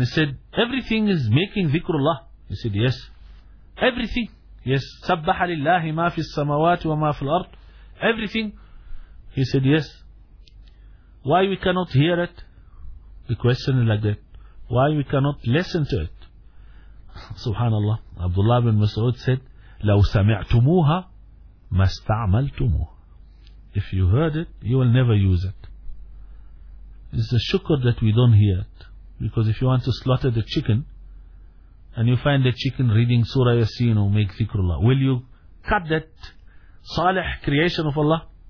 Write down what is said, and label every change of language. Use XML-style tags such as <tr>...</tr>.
<en>He said, everything is making dhikrullah. He said, yes. Everything. Yes.</en> <ar>سَبَّحَ لِلَّهِ مَا فِي السَّمَوَاتِ وَمَا فِي الْأَرْضِ.</ar> <en>Everything. He said, yes. Why we cannot hear it? The question is like that. Why we cannot listen to it?</en> <ar>سبحان الله. عبد الله بن مسعود said, لو سمعتموها ما استعملتموها.</ar> <en>If you heard it, you will never use it. It's a shukr that we don't hear it. Because if you want to slaughter the chicken, and you find the chicken reading Surah Yasin or make dhikrullah, will you cut that salih creation of Allah?</en>